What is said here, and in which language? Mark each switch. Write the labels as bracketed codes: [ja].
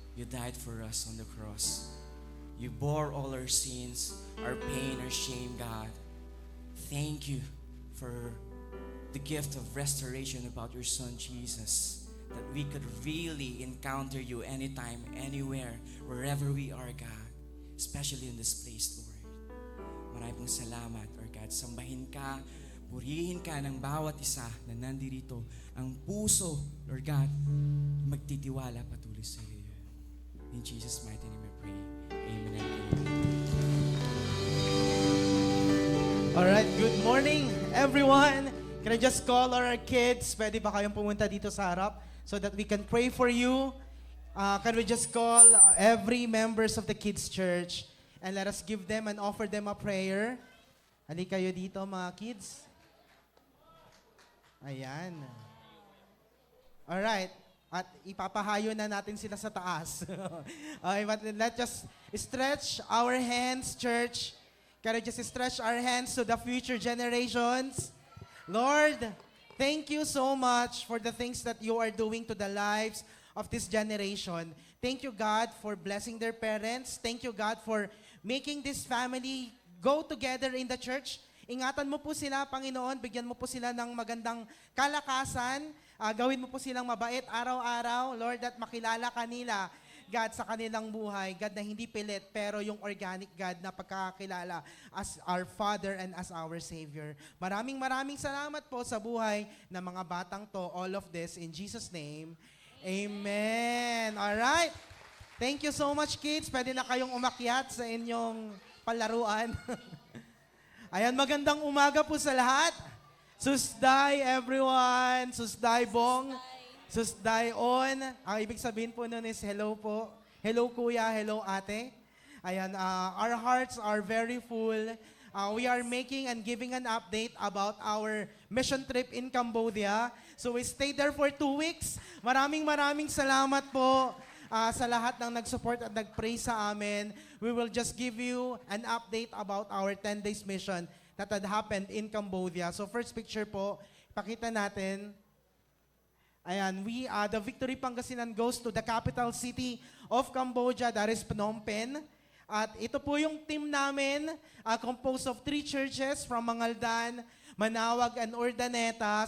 [en] You died for us on the cross. You bore all our sins, our pain, our shame, God. Thank you for the gift of restoration about your Son, Jesus. That we could really encounter you anytime, anywhere, wherever we are, God. Especially in this place, Lord. [tl] Maraming pong salamat, Lord God. Sambahin ka, purihin ka ng bawat isa na nandirito. Ang puso, Lord God, magtitiwala patuloy sa iyo. [en] In Jesus' mighty name I pray. Amen and amen. Alright, good morning everyone. Can I just call our kids? [tl] Pwede ba kayong pumunta dito sa harap [en] so that we can pray for you? Can we just call every members of the kids church and let us give them and offer them a prayer? [tl] Halika kayo dito mga kids. Ayan. Alright. At ipapahayo na natin sila sa taas. [en] Okay, but let's just stretch our hands, church. Can I just stretch our hands to the future generations? Lord, thank you so much for the things that you are doing to the lives of this generation. Thank you, God, for blessing their parents. Thank you, God, for making this family go together in the church. [tl] Ingatan mo po sila, Panginoon. Bigyan mo po sila ng magandang kalakasan. Gawin mo po silang mabait araw-araw, Lord, at makilala kanila, God, sa kanilang buhay. God, na hindi pilit, pero yung organic God na pagkakakilala [en] as our Father and as our Savior. [tl] Maraming salamat po sa buhay ng mga batang to. [en] All of this in Jesus' name. Amen. Alright. Thank you so much, kids. [tl] Pwede na kayong umakyat sa inyong palaruan. Ayan, magandang umaga po sa lahat. [km] Susday everyone, susday bong, susday on. [tl] Ang ibig sabihin po nun is hello po. Hello kuya, hello ate. [en] Ayan, our hearts are very full. We are making and giving an update about our mission trip in Cambodia. So we stayed there for 2 weeks. [tl] Maraming salamat po sa lahat ng nag-support at nag-pray sa amin. [en] We will just give you an update about our 10 days mission that had happened in Cambodia. So first picture po, [tl] pakita natin. [en] Ayan, the Victory Pangasinan goes to the capital city of Cambodia, that is Phnom Penh. [tl] At ito po yung team namin, composed of 3 churches from Mangaldan, Manawag, and Urdaneta.